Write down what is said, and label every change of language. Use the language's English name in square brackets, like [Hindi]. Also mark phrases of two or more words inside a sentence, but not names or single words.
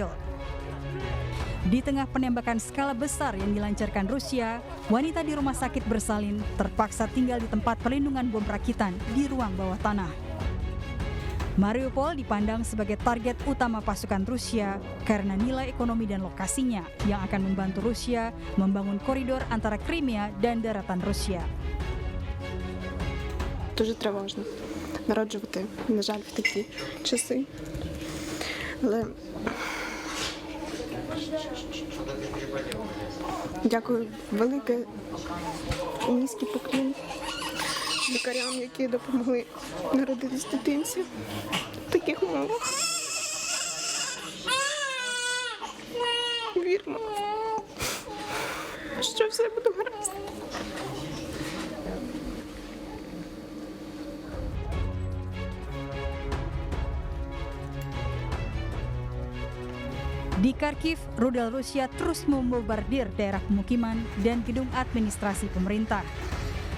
[Indonesian] Di tengah penembakan skala besar yang dilancarkan Rusia, wanita di rumah sakit bersalin terpaksa tinggal di tempat perlindungan bom rakitan di ruang bawah tanah. Mariupol dipandang sebagai target utama pasukan Rusia karena nilai ekonomi dan lokasinya yang akan membantu Rusia membangun koridor antara Crimea dan daratan Rusia. [Ukrainian] Дуже тривожно народжувати, на жаль, в такі часи. Але дякую велике, низький поклін лікарям, які допомогли народитись дитинці в таких умовах. Віримо, що все буде гаразд. [Indonesian] Di Kharkiv, rudal Rusia terus membombardir daerah pemukiman dan gedung administrasi pemerintah.